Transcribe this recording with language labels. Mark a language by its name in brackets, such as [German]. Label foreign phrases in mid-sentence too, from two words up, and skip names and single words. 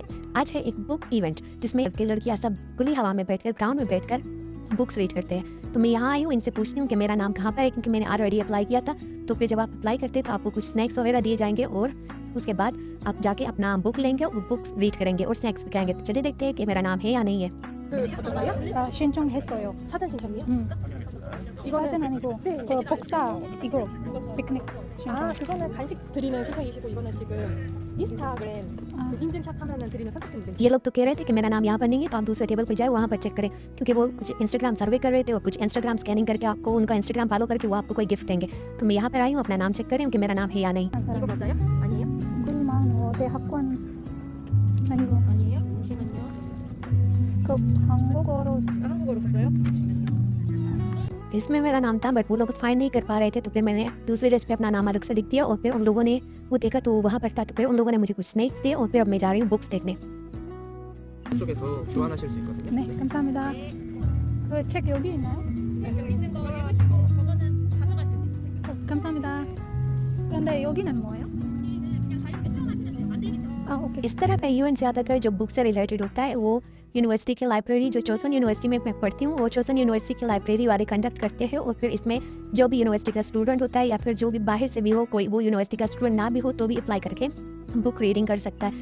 [Hindi] आज है एक [English] book event [Hindi] जिसमें लड़के लड़कियां सब खुली हवा में बैठकर ग्राउंड में बैठकर [English] books read [Hindi] करते हैं। तो मैं यहाँ आई हूँ इनसे पूछती हूँ कि मेरा नाम कहाँ पर है, क्योंकि मैंने [English] already apply [Hindi] किया था। तो फिर जब आप अप्लाई करते हैं तो आपको कुछ स्नैक्स वगैरह दिए जाएंगे और उसके बाद आप जाके अपना बुक लेंगे और [English] books read [Hindi] करेंगे और स्नैक्स भी खाएंगे। तो चलिए देखते हैं कि मेरा नाम है या नहीं है। [Korean] 어떤 거요? 신청했어요. 사전 신청이요? 사진 아니고 네. 그 복사 이거 피크닉 신청. 그거는 간식 드리는 신청이시고 이거는 지금 인스타그램 아. 그 인증샷 하면은 드리는 선택증인데. [Hindi] ये लोग तो कह रहे थे कि मेरा नाम यहाँ पर नहीं है, तो आप दूसरे टेबल पर जाए वहाँ पर चेक करें, क्योंकि वो कुछ इंस्टाग्राम सर्वे कर रहे थे और कुछ इंस्टाग्राम स्कैनिंग करके आपको उनका इंस्टाग्राम फॉलो करके वो आपको कोई गिफ्ट देंगे। तो मैं यहाँ पर आई हूँ अपना नाम चेक करें कि मेरा नाम है या नहीं। [Korean] 한 이거 사람. 맞아요? 아니에요? 글만 대학원 아니고 아니에요? 잠시만요. 그 한국어로 한국어로 썼어요? [Hindi] इसमें मेरा नाम था, बट वो लोग फाइंड नहीं कर पा रहे थे। तो फिर मैंने दूसरे डेस्क पे अपना नाम अलग से लिख दिया और फिर उन लोगों ने वो देखा तो वहाँ पर था। तो फिर उन लोगों ने मुझे कुछ स्नैक्स दिए और फिर अब मैं जा रही हूँ बुक्स देखने। [Korean] 쪽에서 교환하실 수 있거든요. 네 감사합니다. 그 책 여기 있나요? 여기 있는 거 해보시고 저거는 가져가실 수 있어요. 감사합니다. 그런데 여기는 뭐예요? 여기는 그냥 가볍게 사용하시면 돼요. 안 되겠죠? 아 ओके. [Hindi] इस तरह का इवेंट ज़्यादातर जो बुक से रिलेटेड होता है वो यूनिवर्सिटी की लाइब्रेरी, जो चोसन यूनिवर्सिटी में मैं पढ़ती हूँ, वो चोसन यूनिवर्सिटी की लाइब्रेरी वाले कंडक्ट करते हैं। और फिर इसमें जो भी यूनिवर्सिटी का स्टूडेंट होता है या फिर जो भी बाहर से भी हो, कोई वो यूनिवर्सिटी का स्टूडेंट ना भी हो तो भी अप्लाई करके [English] book reading [Hindi] कर सकता है।